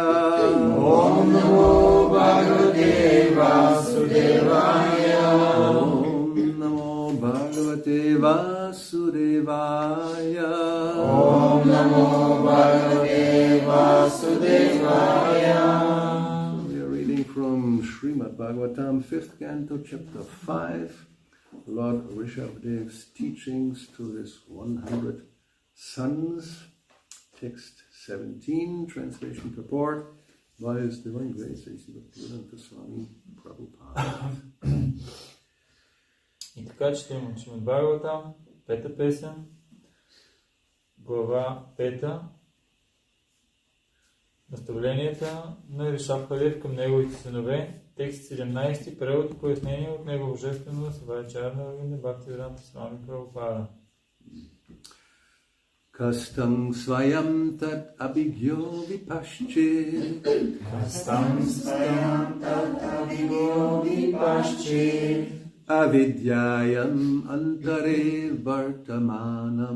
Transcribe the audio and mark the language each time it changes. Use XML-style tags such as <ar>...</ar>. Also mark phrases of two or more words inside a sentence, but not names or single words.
<sa>ॐ नमो भगवते वासुदेवाय ॐ नमो भगवते वासुदेवाय ॐ नमो भगवते वासुदेवाय.</sa> <en>We are reading from Srimad Bhagavatam, 5th canto, chapter 5, Lord Rishabhadev's teachings to his 100 sons, text 17, translation purport by His Divine Grace A.C. Bhakti-yoga Swami Prabhupada.</en> <bg>И така четем от Шримад Бхагаватам, пета песен, глава 5, наставленията на Ришабхадев към неговите синове, текст 17, превод и пояснение от него божествено Савачарна Равина Бхакти-yoga Swami Prabhupada.</bg> <sa>कस्तं स्वयं तत् अभिज्ञो विपश्चित् कस्तं स्वयं तत् अभिज्ञो विपश्चित् अविद्यायाम् अन्तरे वर्तमानम्</sa>